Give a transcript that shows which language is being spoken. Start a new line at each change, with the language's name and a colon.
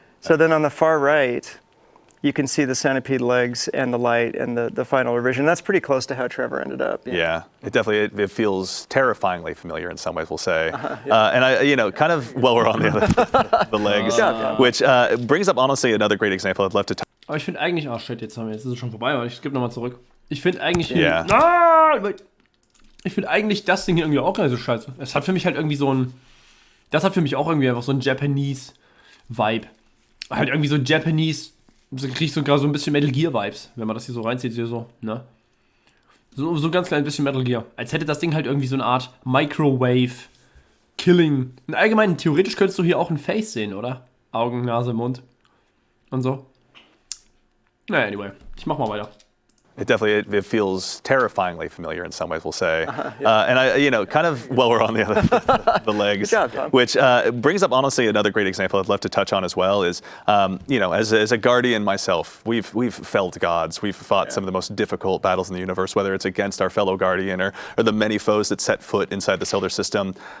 English: So then on the far right, you can see the centipede legs and the light and the final revision. That's pretty close to how Trevor ended up. Yeah, it definitely it feels terrifyingly familiar in some ways, we'll say. And I, kind of while we're on the legs, which brings up honestly another great example I'd love to talk.
German: Aber ich finde eigentlich, shit, jetzt ist es schon vorbei, aber ich skippe nochmal zurück. Ich finde eigentlich, ich finde eigentlich das Ding hier irgendwie auch gar nicht so scheiße. Es hat für mich halt irgendwie das hat für mich auch irgendwie einfach so ein Japanese-Vibe. Halt irgendwie so Japanese, kriege ich sogar so ein bisschen Metal Gear-Vibes, wenn man das hier so reinzieht, hier so, ne? So ganz klein bisschen Metal Gear. Als hätte das Ding halt irgendwie so eine Art
English: Microwave Killing.
German: Und allgemein, theoretisch könntest du hier auch ein Face sehen, oder? Augen, Nase, Mund und so. Naja, anyway, ich mach mal weiter.
English: It feels terrifyingly familiar in some ways, we'll say. And I, kind of, well, we're on the legs, Good job, Tom. which brings up honestly another great example I'd love to touch on as well is, as a guardian myself, we've felled gods. We've fought some of the most difficult battles in the universe, whether it's against our fellow guardian or the many foes that set foot inside the solar system.